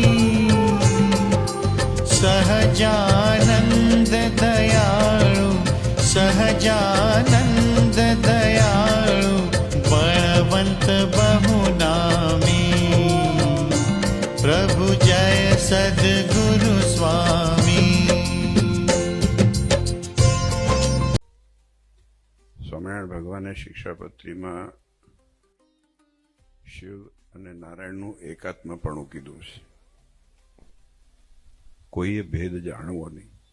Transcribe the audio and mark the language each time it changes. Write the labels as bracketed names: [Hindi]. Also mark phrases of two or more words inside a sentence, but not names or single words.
[Gujarati] સહજાનંદ દયાળુ સહજાનંદ દયાળુ બલવંત બહુનામી પ્રભુ જય સદ્ગુરુ સ્વામી। સ્વામિનારાયણ ભગવાને શિક્ષાપત્રીમાં શિવ અને નારાયણનું એકાત્મપણું કીધું છે. કોઈએ ભેદ જાણવો નહીં.